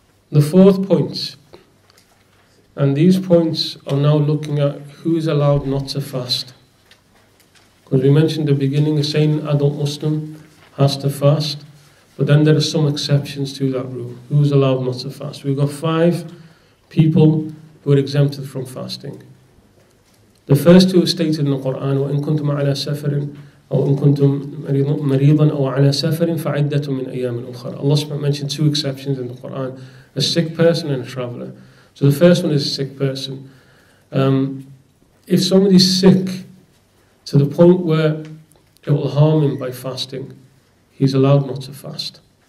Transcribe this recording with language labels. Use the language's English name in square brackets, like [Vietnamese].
[English] The fourth point. And these points are now looking at who is allowed not to fast. Because we mentioned at the beginning, a sane adult Muslim has to fast. But then there are some exceptions to that rule. Who is allowed not to fast? We've got 5 people who are exempted from fasting. The first 2 are stated in the Quran, [Arabic] وَإِن كُنْتُمْ عَلَى سَفَرٍ أو إن كنتم مريضا أو على سفر فعدة من أيام أخرى. [English] Allah mentioned 2 exceptions in the Quran: a sick person and a traveller. So the first one is a sick person. If somebody's sick to the point where it will harm him by fasting, he's allowed not to fast.